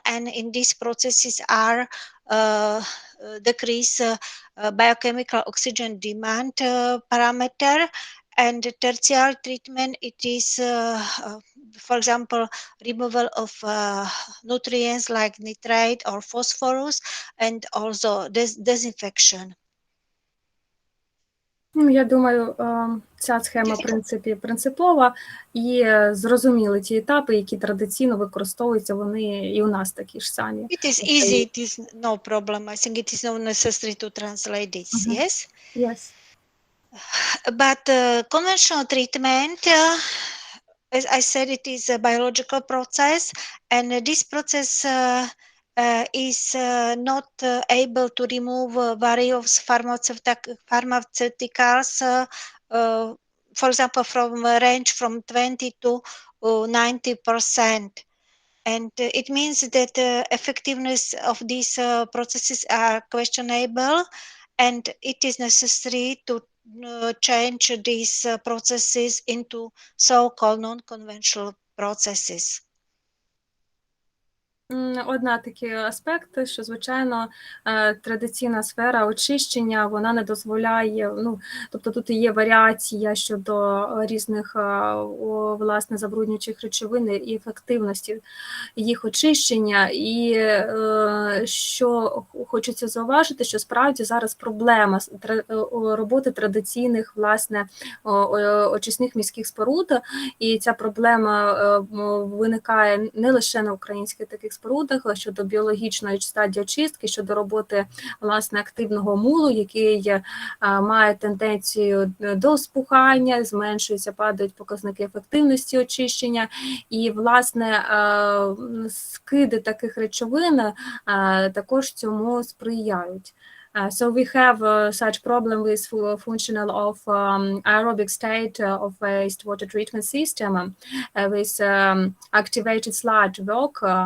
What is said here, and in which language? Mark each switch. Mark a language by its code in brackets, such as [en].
[en] And in these processes are decrease biochemical oxygen demand parameter. And tertiary treatment, it is, for example, removal of nutrients like nitrate or phosphorus, and also disinfection. [uk] Я думаю, ця схема, в принципі, принципова і зрозуміли ті етапи, які традиційно використовуються, вони і у нас такі ж самі. [en] It is easy, it is no problem. I think it is not necessary to translate this, yes? Yes. But conventional treatment, as I said, it is a biological process, and this process is not able to remove various pharmaceuticals, for example, from a range from 20 to 90%. And it means that effectiveness of these processes are questionable, and it is necessary to change these processes into so-called non-conventional processes. [uk] Одна такий аспект, що, звичайно, традиційна сфера очищення, вона не дозволяє, тобто тут є варіація щодо різних, власне, забруднюючих речовин і ефективності їх очищення. І що хочеться зауважити, що справді зараз проблема роботи традиційних, власне, очисних міських споруд, і ця проблема виникає не лише на українських таких спорудах, щодо біологічної стадії очистки, щодо роботи, власне, активного мулу, який має тенденцію до спухання, зменшуються, падають показники ефективності очищення, і, власне, скиди таких речовин також цьому сприяють. [en] So we have such problem with functional of aerobic state of wastewater treatment system with activated sludge work.